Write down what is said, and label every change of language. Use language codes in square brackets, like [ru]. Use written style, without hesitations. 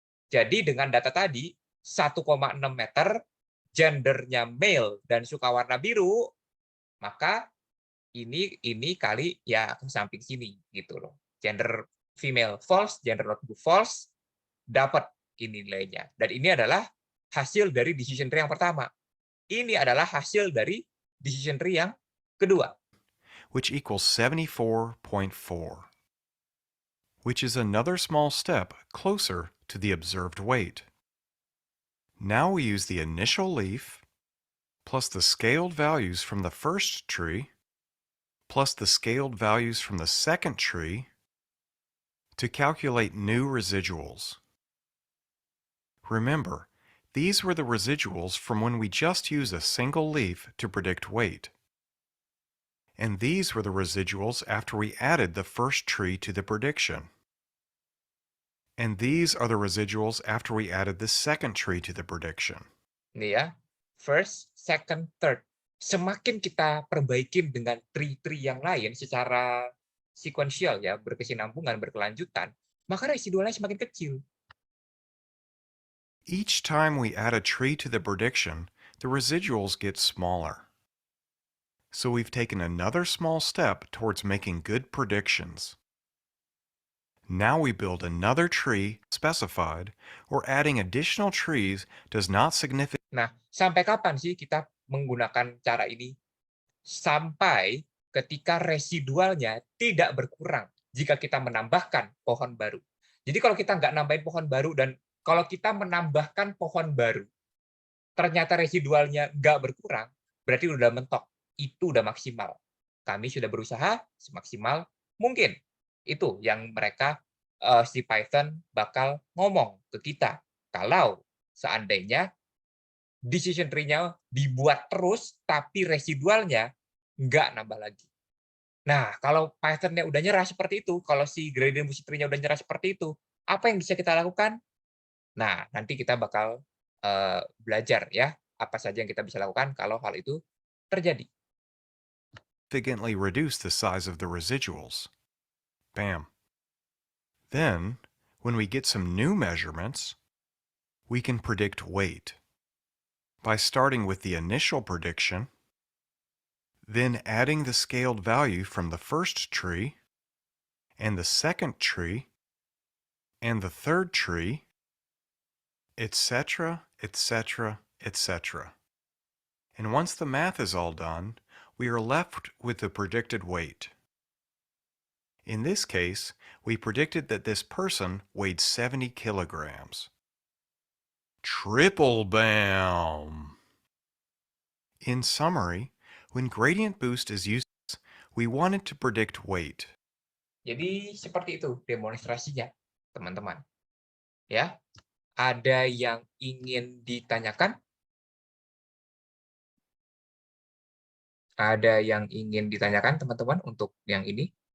[id] Jadi dengan data tadi 1,6 meter, gendernya male dan suka warna biru, maka ini kali ya ke samping sini gitu loh. Gender female false, gender not blue false, dapat ini nilainya. Dan ini adalah hasil dari decision tree yang pertama. Ini adalah hasil dari decision tree yang kedua. [en] Which equals 74.4, which is another small step closer to the observed weight. Now we use the initial leaf plus the scaled values from the first tree plus the scaled values from the second tree to calculate new residuals. Remember, these were the residuals from when we just used a single leaf to predict weight. And these were the residuals after we added the first tree to the prediction. And these are the residuals after we added the second tree to the prediction. [id] Ini ya, [en] first, second, third. [id] Semakin kita perbaikin dengan tree-tree yang lain secara sequential ya, berkesinambungan, berkelanjutan, maka residualnya semakin kecil. [en] Each time we add a tree to the prediction, the residuals get smaller. So we've taken another small step towards making good predictions. Now we build another tree specified, or adding additional trees does not significantly [id] Nah, sampai kapan sih kita menggunakan cara ini? Sampai ketika residualnya tidak berkurang jika kita menambahkan pohon baru. Jadi kalau kita nggak nambahin pohon baru dan kalau kita menambahkan pohon baru, ternyata residualnya nggak berkurang, berarti udah mentok. Itu udah maksimal. Kami sudah berusaha semaksimal mungkin. Itu yang mereka, si Python bakal ngomong ke kita. Kalau seandainya decision tree-nya dibuat terus, tapi residualnya nggak nambah lagi. Nah, kalau Python-nya udah nyerah seperti itu, kalau si gradient boost tree-nya udah nyerah seperti itu, apa yang bisa kita lakukan? Nah, nanti kita bakal belajar ya, apa saja yang kita bisa lakukan kalau hal itu terjadi. [en] reduce the size of the residuals. Bam. Then, when we get some new measurements, we can predict weight by starting with the initial prediction, then adding the scaled value from the first tree, and the second tree, and the third tree, etc., etc., etc. And once the math is all done, we are left with the predicted weight. In this case, we predicted that this person weighed 70 kilograms. Triple bam! In summary, when gradient boost is used, we wanted to predict weight. [id] Jadi seperti itu demonstrasinya, teman-teman. Ya, ada yang ingin ditanyakan? Ada yang ingin ditanyakan, teman-teman, untuk yang ini?